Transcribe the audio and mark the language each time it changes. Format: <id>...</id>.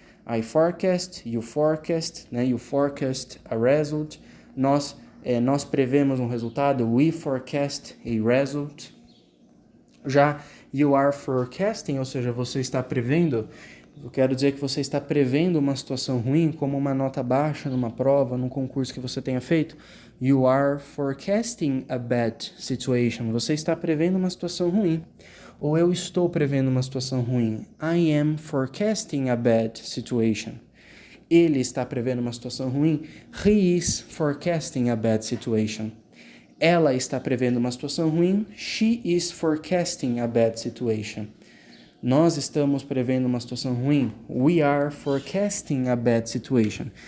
<en>I forecast, you forecast, né? You forecast a result.</en> <pt>Nós prevemos um resultado.</pt> <en>We forecast a result.</en> <pt>Já</pt> <en>you are forecasting,</en> <pt>ou seja, você está prevendo. Eu quero dizer que você está prevendo uma situação ruim, como uma nota baixa numa prova, num concurso que você tenha feito.</pt> <en>You are forecasting a bad situation.</en> <pt>Você está prevendo uma situação ruim. Ou eu estou prevendo uma situação ruim.</pt> <en>I am forecasting a bad situation.</en> <pt>Ele está prevendo uma situação ruim.</pt> <en>He is forecasting a bad situation.</en> <pt>Ela está prevendo uma situação ruim.</pt> <en>She is forecasting a bad situation.</en> <pt>Nós estamos prevendo uma situação ruim.</pt> <en>We are forecasting a bad situation.</en>